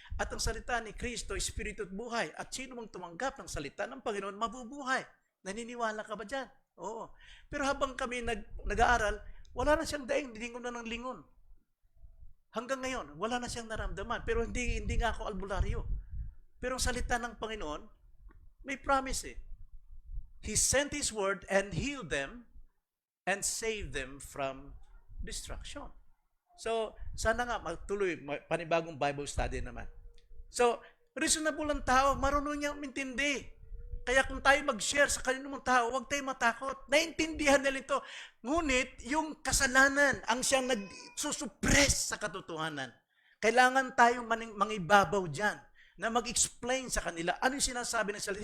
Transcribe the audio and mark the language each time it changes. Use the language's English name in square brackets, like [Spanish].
[Filipino] At ang salita ni Kristo, Espiritu at buhay. At sino mang tumanggap ng salita ng Panginoon, mabubuhay. Naniniwala ka ba dyan? Oo. Pero habang kami nag-aaral, wala na siyang daing, lingon na ng lingon. Hanggang ngayon, wala na siyang naramdaman. Pero hindi nga ako albularyo. Pero ang salita ng Panginoon, may promise eh. [English] He sent His word and healed them and save them from destruction. [Filipino] So, sana nga magtuloy, panibagong Bible study naman. So, reasonable ang tao, marunong niyang intindi. Kaya kung tayo mag-share sa kaninong tao, huwag tayo matakot. Naintindihan nila ito. Ngunit, yung kasalanan ang siyang nagsusuppress sa katotohanan. Kailangan tayong mangibabaw dyan na mag-explain sa kanila ano yung sinasabi ng salita.